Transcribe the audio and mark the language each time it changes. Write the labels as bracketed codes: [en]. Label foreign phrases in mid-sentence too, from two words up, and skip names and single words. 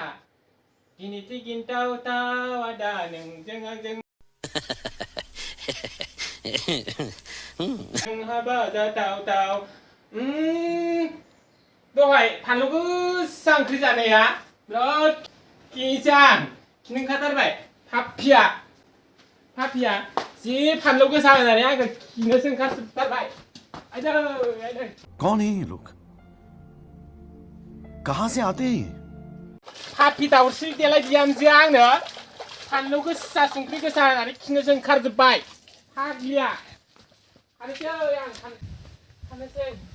[brx] गिनिथि गिनथावथाव आदा नोंजों आंजों हाबा जाथावथाव। दहाय फानलु गोसा ओंख्रि जानाया बिराद खिजां खिनो ओंखारथारबाय। पापिया जि फानलु गोसा होनानै आंखौ खिनोसो ओंखारजोबथारबाय। [hi] कौन है ये लोग? कहां से आते हैं? [brx] पापि दाउस्रि देलाय बिहामजोआ आंनो फानलु गोसा संख्रि गोसा होनानै खिनोसो ओंखारजोबबाय। फाग्लिया थानोसै आं थानोसै।